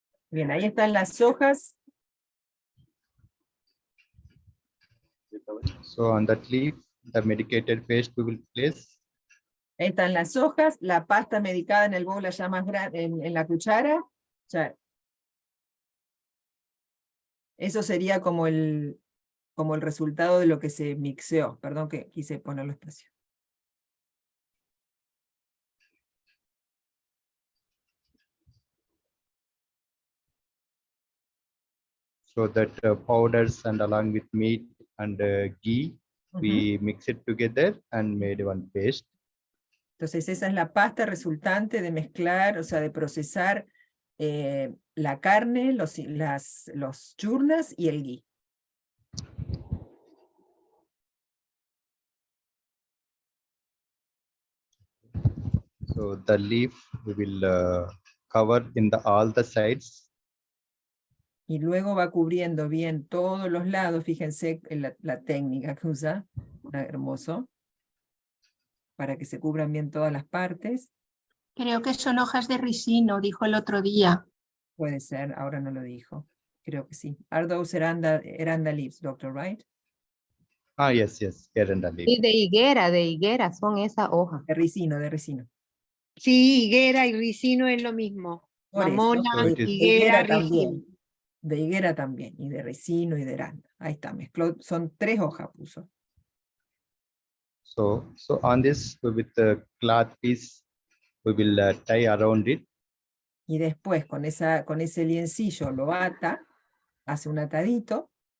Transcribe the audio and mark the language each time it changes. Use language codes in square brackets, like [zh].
[es] Bien, ahí están las hojas. [en] So on that leaf, the medicated paste we will place. [es] Ahí están las hojas, la pasta medicada en el bowl allá más grande, en la cuchara. O sea, eso sería como el resultado de lo que se mixeó. Perdón que quise ponerlo espacio. [en] So that powders and along with meat and ghee, we mix it together and made one paste. [es] Entonces esa es la pasta resultante de mezclar, o sea, de procesar la carne, los churnas y el ghee. [en] So the leaf we will cover in all the sides. [es] Y luego va cubriendo bien todos los lados. Fíjense en la técnica que usa. Hermoso. Para que se cubran bien todas las partes. Creo que son hojas de ricino, dijo el otro día. Puede ser, ahora no lo dijo. Creo que sí. [en] Are those Eranda leaves, doctor, right? Ah, yes, yes. Eranda leaf. [es] Y de higuera son esas hojas. De ricino, de ricino. Sí, higuera y ricino es lo mismo. Por eso, Mamona, [en] So it is- [es] de higuera, higuera ricino. también. De higuera también. Y de ricino y de eranda. Ahí está, mezcló. Son 3 hojas puso. [en] So on this, with the cloth piece, we will tie around it. [es] Y después con ese liencillo lo ata, hace un atadito.